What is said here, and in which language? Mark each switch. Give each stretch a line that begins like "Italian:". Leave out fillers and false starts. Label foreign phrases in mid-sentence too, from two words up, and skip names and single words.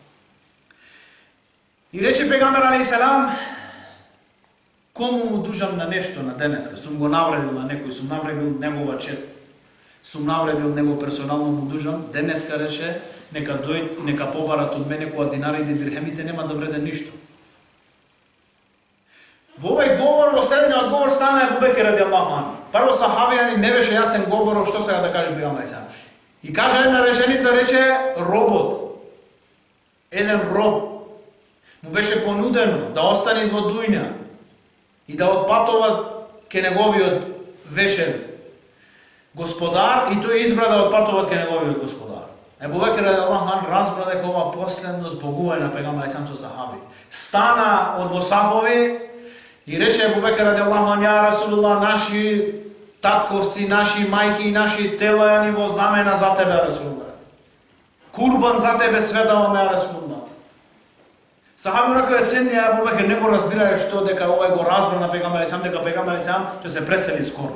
Macedonian: И рече пегамбер
Arabic: عليه السلام,
Macedonian: кому му дужам на нешто на денеска, сум го навредил на некој, сум навредил негова чест, сум навредил него персонално му дужам, денеска рече, нека дојд, нека побарат од мене кога динарите и дирхемите нема да вреде ништо. Во овој говор, во средниот говор стана Ебу Бекир
Arabic: رضي الله عنه.
Macedonian: Прво сахабијани не беше јасен говор што сега да каже пегамбер
Arabic: عليه السلام.
Macedonian: И кажа една реченица, рече робот. Еден роб му беше понудено да остане во дујна и да отпатува ке неговиот вечен господар и тој избра да отпатува ке неговиот господар. Ебу Бекир
Arabic: رضي الله عنه
Macedonian: разбра дека ова последно збогување на пегамбер алейхи со сахаби. Стана од во сафови и рече Ебу Бекир
Arabic: رضي الله عنه, يا رسول الله,
Macedonian: наши татковци, наши мајки и наши тела ја ни во замена за тебе, Расулуллах. Курбан за тебе сведаваме,
Arabic: يا رسول الله.
Macedonian: Сахаби рекале, седни Ебу Бекир, не го разбирае што дека овој го разбра на пегамбер
Arabic: عليه السلام,
Macedonian: дека пегамбер
Arabic: عليه السلام
Macedonian: ќе се пресели скоро.